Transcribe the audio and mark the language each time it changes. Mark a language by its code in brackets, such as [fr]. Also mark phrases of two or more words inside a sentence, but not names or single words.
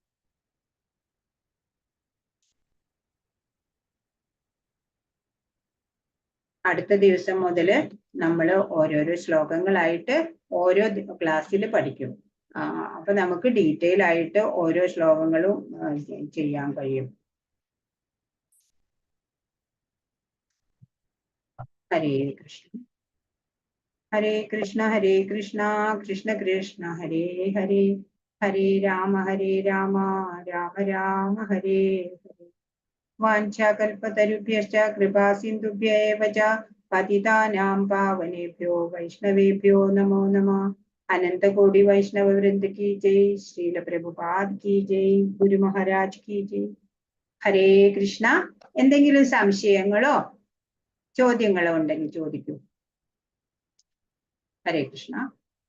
[ml] അടുത്ത ദിവസം മുതൽ നമ്മൾ ഓരോരോ ശ്ലോകങ്ങളായിട്ട് ഓരോ ക്ലാസ്സിൽ പഠിക്കും. അപ്പൊ നമുക്ക് ഡീറ്റെയിൽ ആയിട്ട് ഓരോ ശ്ലോകങ്ങളും ചെയ്യാൻ കഴിയും. [sa] ഹരേ കൃഷ്ണ ഹരേ കൃഷ്ണ ഹരേ കൃഷ്ണ കൃഷ്ണ കൃഷ്ണ ഹരേ ഹരേ, ഹരേ രാമ രാമ രാമ ഹരേ ഹരേ. വാഞ്ചാകൽപതരുഭ്യശ്ച കൃപാ സിന്ധുഭ്യ ഏവ ച പതിതാനാം പാവനേഭ്യോ വൈഷ്ണവേഭ്യോ നമോ നമഃ. [hi] अनन्तकोटि वैष्णव वृन्द की जय, श्रील प्रभुपाद की जय, गुरु महाराज की जय. [sa] ഹരേ കൃഷ്ണ. [ml] എന്തെങ്കിലും സംശയങ്ങളോ ചോദ്യങ്ങളോ ഉണ്ടെങ്കിൽ ചോദിക്കൂ. [sa] ഹരേ കൃഷ്ണ.